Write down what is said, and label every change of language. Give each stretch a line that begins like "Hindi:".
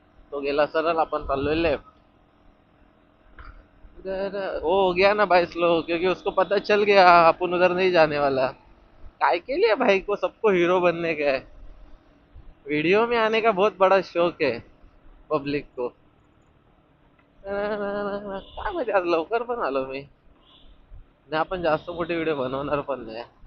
Marathi: तो गेला सरळ, आपण चाललोय लेफ्ट।
Hindi: वो हो गया ना भाई स्लो, क्योंकि उसको पता चल गया अपन उधर नहीं जाने वाला। काय के लिए भाई को सबको हीरो बनने का है, वीडियो में आने का बहुत बड़ा शौक है पब्लिक को.
Marathi: काय माहिती आज लवकर पण आलो मी. नाही आपण जास्त मोठे व्हिडिओ बनवणार पण नाही.